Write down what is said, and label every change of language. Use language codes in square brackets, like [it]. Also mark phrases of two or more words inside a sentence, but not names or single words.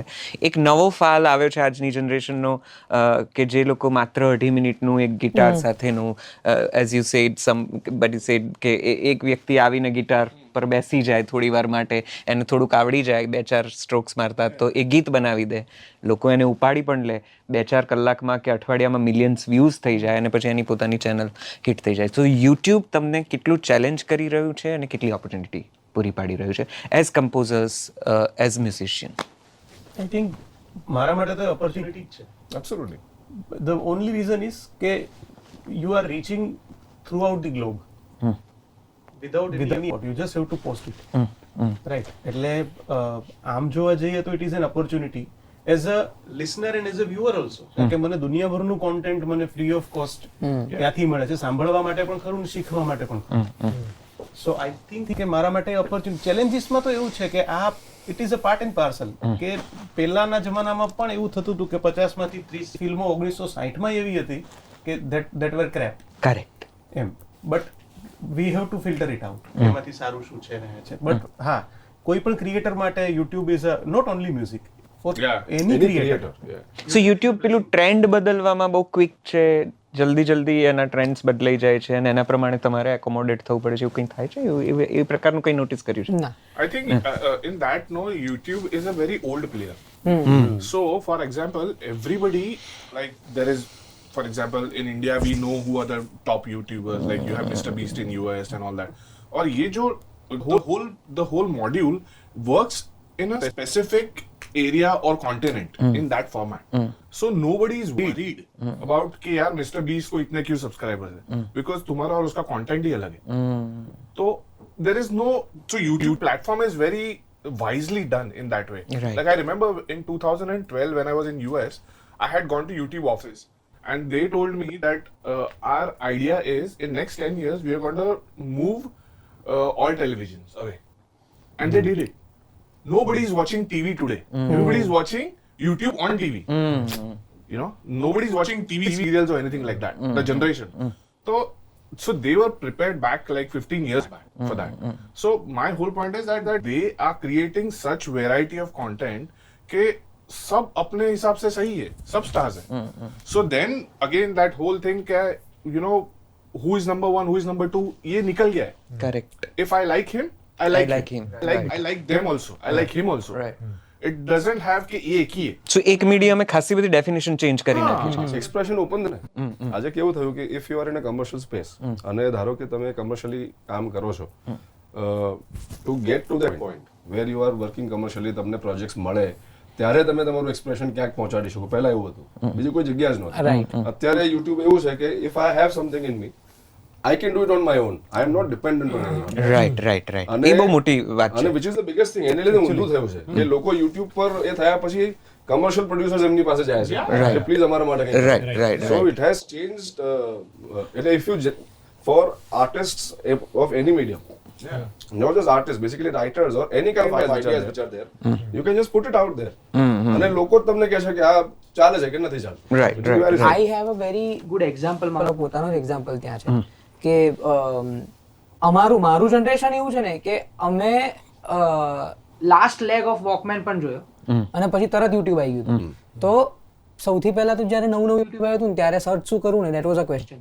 [gu] એક નવો ફાલ આવ્યો છે આજની જનરેશનનો કે જે લોકો માત્ર 2.5 મિનિટનું એક ગિટાર સાથેનું, [en] as you said somebody said [gu] કે એક વ્યક્તિ આવીને ગિટાર પર બેસી જાય થોડી વાર માટે, એને થોડુંક આવડી જાય 2-4 સ્ટ્રોક્સ મારતા તો એ ગીત બનાવી દે, લોકો એને ઉપાડી પણ લે, 2-4 કલાકમાં કે અઠવાડિયામાં [en] millions views [gu] થઈ જાય અને પછી એની પોતાની ચેનલ હિટ થઈ જાય. તો યુટ્યુબ તમને કેટલું ચેલેન્જ કરી રહ્યું છે અને કેટલી ઓપોર્ચ્યુનિટી પૂરી પાડી રહ્યું છે [en] as composers, as musician? I think [gu] મારા માટે તો ઓપોર્ચ્યુનિટી જ છે. [en] Absolutely. The only reason is કે you are reaching throughout the globe without any you just have to post it. Right. [gu] એટલે આમ જોવા જઈએ તો [en] it is an opportunity as a listener and as a viewer also. [gu] કે મને દુનિયાભરનું કોન્ટેન્ટ મને [en] free of cost [gu] ત્યાંથી મળે છે, સાંભળવા માટે પણ ખરું ને શીખવા માટે પણ ખરું. [en] so I think [gu] કે મારા માટે ઓપોર્ચ્યુનિટી. ચેલેન્જીસમાં તો એવું છે કે આ [en] it is a part and parcel, [gu] કે પહેલાના જમાનામાં પણ એવું થતું હતું કે 50 માંથી 30 ફિલ્મો 1960માં એવી હતી કે [en] that were crap. [gu] કરેક્ટ. એમ, [en] but we have to filter it out, [gu] એમાંથી સારું શું છે રહે છે. બટ હા, કોઈ પણ ક્રિએટર માટે [en] YouTube is not only music, for Yeah. any creator. [gu] સો યુટ્યુબ પેલું ટ્રેન્ડ બદલવામાં બહુ ક્વિક છે, જલ્દી એના ટ્રેન્ડ્સ બદલાઈ જાય છે અને એના પ્રમાણે તમારે એકોમોડેટ થવું પડે છે, એવું કંઈ થાય છે? એ પ્રકારનું કંઈ નોટિસ કર્યું છે? ના. [en] I think in that, no, YouTube is a very old player. So, for example, everybody, like, there is, for example, in India, we know who are the top YouTubers, like you have Mr. Beast in US and all that. Or [hi] ये जो, [en] the whole module works in a specific area or continent in that format. So nobody is worried about [hi] कि यार [en] Mr. [hi] Beast को इतने क्यों subscribers हैं, because तुम्हारा और उसका content ही अलग है. [en] तो there is no, so YouTube platform is very wisely done in that way. Right. Like I remember in 2012 when I was in US, I had gone to YouTube office and they told me that our idea is in next 10 years we are going to move all televisions away, and they did it. Nobody is watching TV today. Everybody is watching YouTube on TV. You know, nobody's watching TV serials or anything like that. The generation. So they were prepared back like 15 years back for that. So my whole point is that they are creating such variety of content [hi] कि सब अपने हिसाब से सही है, सब stars हैं. [en] So then again that whole thing [hi] क्या है, [en] you know, who is number one, who is number two, [hi] ये निकल गया है. करेक्ट. [en] If I like him, I like him. I like them also. I like him also. Right. It doesn't have [gu] કે એ એક [hi] ही है. [gu] સો એક મીડિયમે ખાસી બધી ડેફિનેશન ચેન્જ કરી નાખી છે. [en] expression open [gu] ને આજે કેવું થયું કે [en] if you are in a commercial space [gu] અને ધારો કે તમે કમર્શિયલી કામ કરો છો [en] to get to that point where you are working commercially [gu] તમને પ્રોજેક્ટ્સ મળે ત્યારે તમે તમારું એક્સપ્રેશન ક્યાંક પહોંચાડી શકો. પહેલા એવું હતું, બીજી કોઈ જગ્યા જ નહોતી. અત્યારે યુટ્યુબ એવું છે કે [en] if I have something in me I can do it on my own. I am not dependent on anyone. [gu] રાઈટ. એ બહુ મોટી વાત અને છે. [en] which is the biggest thing. [gu] એને લીધે ઊંધું થયું છે કે લોકો YouTube પર એ થયા પછી કમર્શિયલ પ્રોડ્યુસર્સ એમની પાસે જાય છે કે પ્લીઝ અમારા માટે કંઈક [en] Right, right, so right. it has changed એટલે if you for artists of any medium, not just artists, basically writers or any kind of ideas which are there, you can just put it out there [gu] અને લોકો જ તમને કહે છે કે આ ચાલે છે કે નથી ચાલતું. [en] Right, It will be right. very simple. I have a very good example, [gu] મારો પોતાનો જ એક્ઝામ્પલ ત્યાં છે કે મારું જનરેશન એવું છે ને કે અમે [en] last leg of Walkman [gu] પણ જોયો અને પછી તરત યુટ્યુબ આવી ગયું હતું. તો સૌથી પહેલા તો જ્યારે નવું યુટ્યુબ આવ્યું હતું ને ત્યારે સર્ચ શું કરવું ને [en] that was a question.